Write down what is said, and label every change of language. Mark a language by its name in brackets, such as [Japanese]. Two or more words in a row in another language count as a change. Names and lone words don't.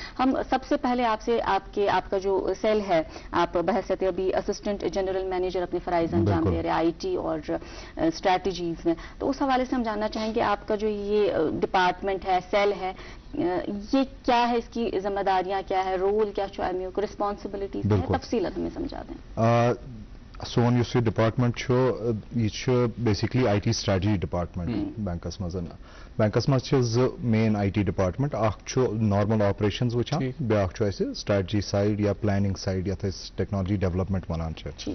[Urdu] ہم سب سے پہلے آپ سے آپ کا جو سیل ہے, آپ بحیثیت ابھی [English] Assistant General Manager [Urdu] اپنے فرائض انجام دے رہے ہیں IT اور اسٹریٹجیز میں, تو اس حوالے حوالے سے ہم جاننا چاہیں گے آپ کا جو یہ ڈپارٹمنٹ ہے, سیل ہے, یہ کیا ہے, اس کی ذمہ داریاں کیا ہے, رول [Kashmiri] کیا چھُ امیُک, [Urdu] رسپانسبلٹیز کیا ہے, تفصیلت ہمیں سمجھا دیں. [Kashmiri] سون یُس یہِ ڈپارٹمنٹ چھُ یہِ چھُ بیسکلی [English] IT Strategy Department [Kashmiri] بینکس منٛز. بینکس منٛز چھِ زٕ [English] main IT department, [Kashmiri] اکھ چھُ [English] normal operations [Kashmiri] وٕچھان, بیاکھ چھُ اَسہِ [English] strategy side [Kashmiri] یا [English] planning side [Kashmiri] یتھ أسۍ [English] technology development [Kashmiri] ونان چھِ.